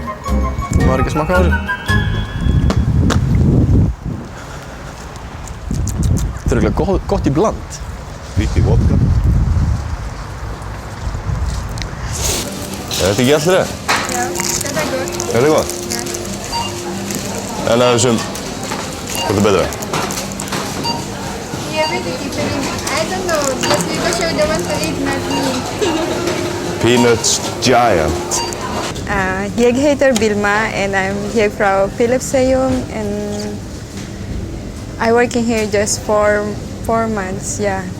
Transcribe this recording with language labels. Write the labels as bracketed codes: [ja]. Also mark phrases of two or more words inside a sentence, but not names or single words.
[is] Þú maður ekki að smakka á þessu. Þetta er eiginlega gott í bland. Lítið vodka. Er þetta ekki allt rétt? Já, þetta er gott. Er þetta gott? En að þessum, hvað er betra? [en] Yeah, basically, I don't know, just because you're the one to eat, not me. Peanuts Giant. [no] Jeg heter [en] Vilma and I'm here from Philipsheim and I'm working here just for 4 months, yeah.